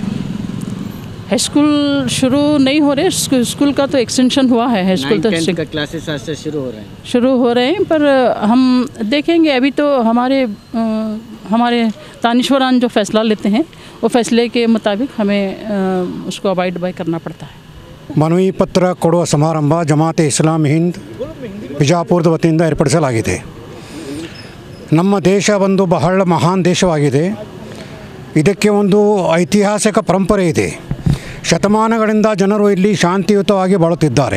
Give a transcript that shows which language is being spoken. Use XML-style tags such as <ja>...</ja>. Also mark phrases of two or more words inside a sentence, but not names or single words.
<en>high school</en> <hi>शुरू नहीं हो रहे, स्कूल का तो एक्सटेंशन हुआ है।</hi> <en>high school</en> <hi>तो क्लासेस आज से शुरू हो रहे हैं, पर हम देखेंगे। अभी तो हमारे दानिश्वरान जो फैसला लेते हैं वो फैसले के मुताबिक हमें उसको</hi> <en>avoid by</en> <hi>करना पड़ता है।</hi> <kn>ಮನವಿ ಪತ್ರ ಕೊಡುವ ಸಮಾರಂಭ ಜಮಾತ್-ಎ-ಇಸ್ಲಾಮಿ ಹಿಂದ್ ಬಿಜಾಪುರದ ವತಿಯಿಂದ ಏರ್ಪಡಿಸಲಾಗಿದೆ। ನಮ್ಮ ದೇಶ ಒಂದು ಬಹಳ ಮಹಾನ್ ದೇಶವಾಗಿದೆ। ಇದಕ್ಕೆ ಒಂದು ಐತಿಹಾಸಿಕ ಪರಂಪರೆ ಇದೆ। ಶತಮಾನಗಳಿಂದ ಜನರು ಇಲ್ಲಿ ಶಾಂತಿಯುತವಾಗಿ ಬಾಳುತ್ತಿದ್ದಾರೆ।</kn>